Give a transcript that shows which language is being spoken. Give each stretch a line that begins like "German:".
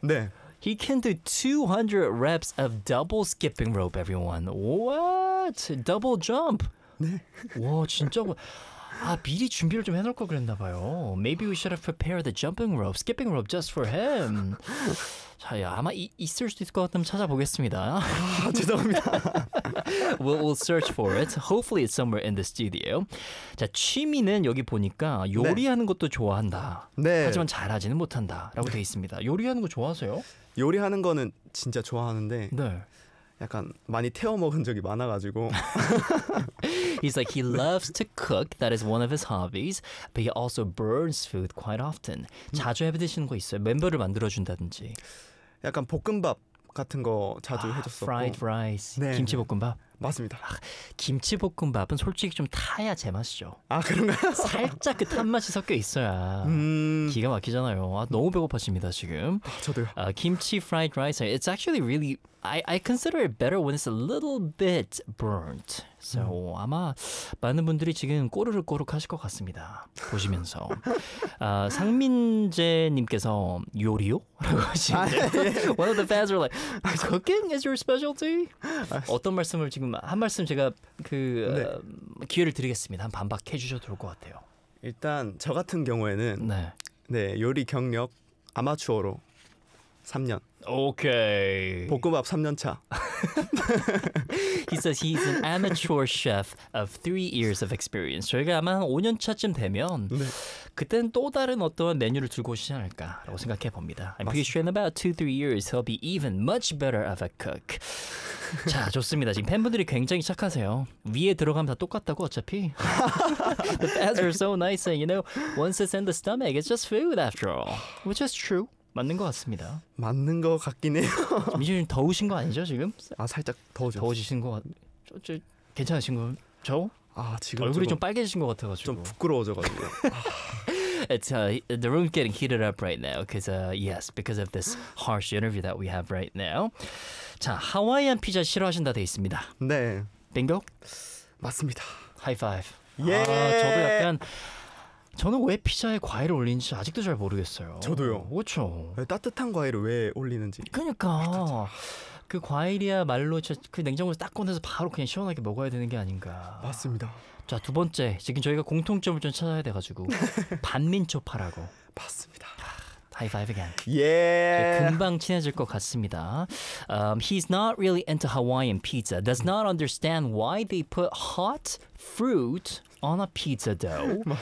Korean: 네.
English: He can do 200 reps of double skipping rope, everyone. What? Double jump?
Korean: 네. 와, 진짜. 아, 미리 준비를 좀 해놓을 걸 그랬나 봐요.
English: Maybe we should have prepared the jumping rope, skipping rope just for him.
Korean: 자, 야, 아마 있을 수도 있을 것 같으면 찾아보겠습니다. 아, 죄송합니다.
English: we'll search for it. Hopefully it's somewhere in the studio.
Korean: 자, 취미는 여기 보니까 요리하는 네. 것도 좋아한다. 네. 하지만 잘하지는 못한다라고 되어 있습니다. 요리하는 거 좋아하세요? 요리하는 거는 진짜 좋아하는데 네. 약간 많이 태워 먹은 적이 많아가지고.
English: He's like, he loves to cook. That is one of his hobbies. But he also burns food quite often.
Korean: 자주 해드시는 거 있어요? 멤버를 만들어준다든지. 약간 볶음밥 같은 거 자주 해줬었고.
English: Fried rice.
Korean: 네. 김치볶음밥? 맞습니다. 아, 김치볶음밥은 솔직히 좀 타야 제맛이죠. 아, 그런가요? 살짝 그 탄맛이 섞여 있어야 기가 막히잖아요. 아, 너무 배고파집니다, 지금. 아, 저도요. 아, 김치
English: fried rice. It's actually really, I consider it better when it's a little bit burnt.
Korean: So 아마 많은 분들이 지금 꼬르륵꼬르륵 하실 것 같습니다. 보시면서. 아, 상민재님께서 요리요? 라고 하시는데
English: One of the fans were like, cooking is your specialty?
Korean: 어떤 말씀을 지금 한 말씀 제가 그 네. 기회를 드리겠습니다. 한 반박해 주셔도 좋을 것 같아요. 일단 저 같은 경우에는 네. 네, 요리 경력 아마추어로 3년. 오케이. 볶음밥 3년 차.
English: He says he's an amateur chef of 3 years of experience.
Korean: 저희가 아마 한 5년 차쯤 되면 네. 그때는 또 다른 어떤 메뉴를 들고 오시지 않을까라고 생각해 봅니다.
English: I'm pretty sure in about 2-3 years he'll be even much better of a cook.
Korean: 자, 좋습니다. 지금 팬분들이 굉장히 착하세요. 위에 들어가면 다 똑같다고 어차피.
English: The fans are so nice and you know, once it's in the stomach, it's just food after all. Which is true.
Korean: 맞는 것 같습니다. 맞는 것 같긴 해요. 민준님 더우신 거 아니죠 지금? 아 살짝 더워져. 더워지신 거 같아요. 괜찮으신 거 저? 아 지금 얼굴이 좀 빨개지신 것 같아가지고. 좀 부끄러워져가지고.
English: It's the room's getting heated up right now because yes, because of this harsh interview that we have right now.
Korean: 자, 하와이안 피자 싫어하신다 돼 있습니다. 네.
English: Bingo.
Korean: 맞습니다.
English: High five.
Korean: 예. 아, 저도 약간. 저는 왜 피자에 과일을 올리는지 아직도 잘 모르겠어요. 저도요. 그렇죠. 왜 따뜻한 과일을 왜 올리는지. 그러니까. 그 과일이야말로 그 냉장고에서 딱 꺼내서 바로 그냥 시원하게 먹어야 되는 게 아닌가. 맞습니다. 자, 두 번째. 지금 저희가 공통점을 좀 찾아야 돼가지고. 반민초파라고. 맞습니다. 하이파이브 again. 예. Yeah. 금방 친해질 것 같습니다.
English: He's not really into Hawaiian pizza. Does not understand why they put hot fruit on a pizza dough.